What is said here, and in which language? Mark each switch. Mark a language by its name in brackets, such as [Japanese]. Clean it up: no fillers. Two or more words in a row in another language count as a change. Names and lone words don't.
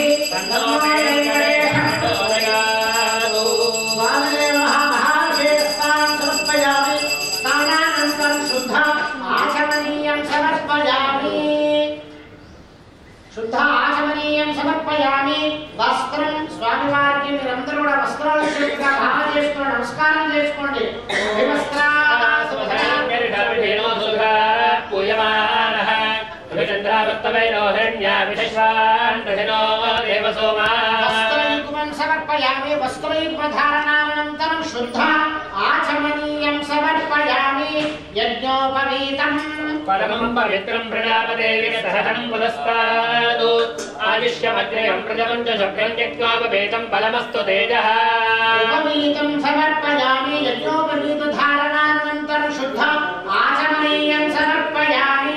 [Sanskrit] तन्नो प्रचोदयात्। वामदेवः महाशेषतां समर्पयामि स्नानानन्तरं शुद्ध आचमनीयं समर्पयामि [Telugu] वस्त्रं स्वामिवाరికి మీరందరూ కూడా వస్త్రాలు చేతుగా భావన చేసుకోండి నమస్కారం చేసుకోండి [Sanskrit] సమర్పయామి వస్త్రైర్ధారణానంతరం శుద్ధ ఆచమనీయం సమర్పయామి యజ్ఞోపవీతం परमं पवित्रं प्रजापतेः सहनं पुरस्तादु आयुष्यमग्रयं प्रजवं च शुभ्रं त्यक्त्वापवेतं बलमस्तु तेजः उपवीतं समर्पयामि यज्ञोपवीतधारणानन्तरं शुद्ध आचमनीयं समर्पयामि